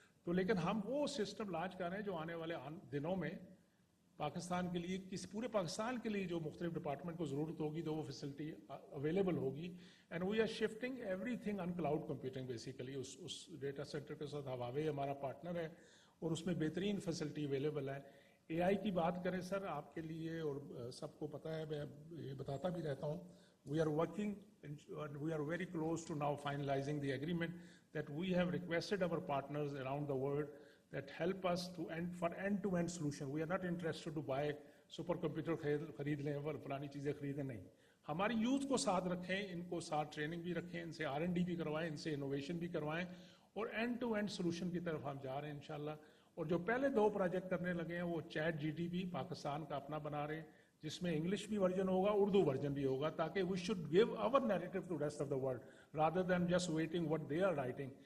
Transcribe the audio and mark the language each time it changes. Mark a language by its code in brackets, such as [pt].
[ur] تو لیکن ہم وہ سسٹم لانچ کر رہے ہیں جو آنے والے دنوں میں پاکستان کے لیے, کسی پورے پاکستان کے لیے جو مختلف ڈپارٹمنٹ کو ضرورت ہوگی تو وہ فیسلٹی اویلیبل ہوگی. [en] And we are shifting everything on cloud computing basically. [ur] اس data centre کے ساتھ ہواوے ہمارا پارٹنر ہے اور اس میں بہترین فیسلٹی اویلیبل ہے. AI کی بات کریں سر آپ کے لیے, اور سب کو پتہ ہے, میں یہ بتاتا بھی رہتا ہوں, [en] we are working and we are very close to now finalizing the agreement that we have requested our partners around the world that help us to for end-to-end solution. We are not interested to buy super computer [ur] خرید لیں اور پرانی چیزیں خریدیں, نہیں. ہماری youth کو ساتھ رکھیں, ان کو ساتھ ٹریننگ بھی رکھیں, ان سے R&D بھی کروائیں, ان سے انوویشن بھی کروائیں, اور اینڈ ٹو اینڈ سولوشن کی طرف ہم جا رہے ہیں انشاءاللہ. اور جو پہلے 2 پروجیکٹ کرنے لگے ہیں وہ چیٹ GTP پاکستان کا اپنا بنا رہے ہیں, جس میں انگلش بھی ورژن ہوگا, اردو ورژن بھی ہوگا, تاکہ [en] We should give our narrative to rest of the world rather than just waiting what they are writing.